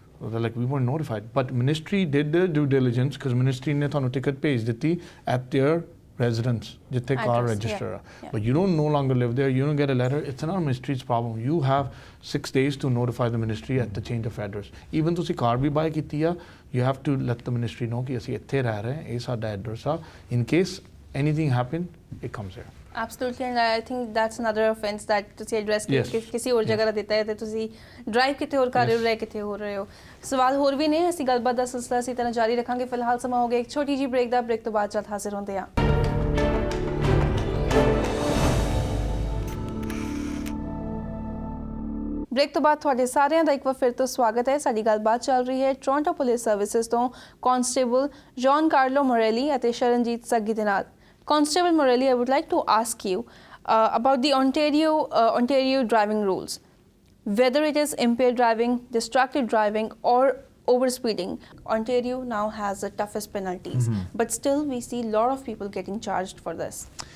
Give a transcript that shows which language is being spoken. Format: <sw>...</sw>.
<en>So they're like, we weren't notified. But ministry did their due diligence, because ministry</en> <pa>ne thonu ticket page diti</pa> <en>at their residence,</en> <pa>jitte car register.</pa> <en>Yeah. But you don't no longer live there, you don't get a letter. It's not ministry's problem. You have 6 days to notify the ministry at the change of address. Even though car</en> <pa>bhi buy kiti hai,</pa> <en>you have to let the ministry know</en> <pa>कि ਅਸੀਂ ਇੱਥੇ ਰਹਿ ਰਹੇ ਹਾਂ, ਇਹ ਸਾਡਾ address ਆ.</pa> <en>In case anything happen, it comes here. Absolutely, and I think that's another offense that</en> <pa>ਤੁਸੀਂ address ਕਿਸੇ ਹੋਰ ਜਗ੍ਹਾ ਦਿੱਤਾ ਹੈ ਤੇ ਤੁਸੀਂ ਡਰਾਈਵ ਕਿਤੇ ਹੋਰ ਕਰ ਰਹੇ ਹੋ, ਰਹਿ ਕਿਤੇ ਹੋਰ ਰਹੇ ਹੋ. ਸਵਾਲ ਹੋਰ ਵੀ ਨੇ, ਅਸੀਂ ਗੱਲਬਾਤ ਦਾ ਸਿਲਸਿਲਾ ਇਸੇ ਤਰ੍ਹਾਂ ਜਾਰੀ ਰੱਖਾਂਗੇ. ਫਿਲਹਾਲ ਸਮਾਂ ਹੋ ਗਿਆ ਇੱਕ ਛੋਟੀ ਜਿਹੀ ਬ੍ਰੇਕ ਦਾ. ਬ੍ਰੇਕ ਤੋਂ ਬਾਅਦ ਜਲਦ ਹਾਜ਼ਰ ਹੁੰਦੇ ਹਾਂ. ਬ੍ਰੇਕ ਤੋਂ ਬਾਅਦ ਤੁਹਾਡੇ ਸਾਰਿਆਂ ਦਾ ਇੱਕ ਵਾਰ ਫਿਰ ਤੋਂ ਸਵਾਗਤ ਹੈ. ਸਾਡੀ ਗੱਲਬਾਤ ਚੱਲ ਰਹੀ ਹੈ ਟੋਰਾਂਟੋ ਪੁਲਿਸ ਸਰਵਿਸਿਜ਼ ਤੋਂ ਕਾਂਸਟੇਬਲ Giancarlo Marrelli ਅਤੇ ਸ਼ਰਨਜੀਤ ਸੱਗੀ ਦੇ ਨਾਲ.</pa> <en>Constable Marrelli, I would like to ask you about the Ontario driving rules. Whether it is impaired driving, distracted driving, or overspeeding, Ontario now has the toughest penalties. But still, we see a lot of people getting charged for this.</en>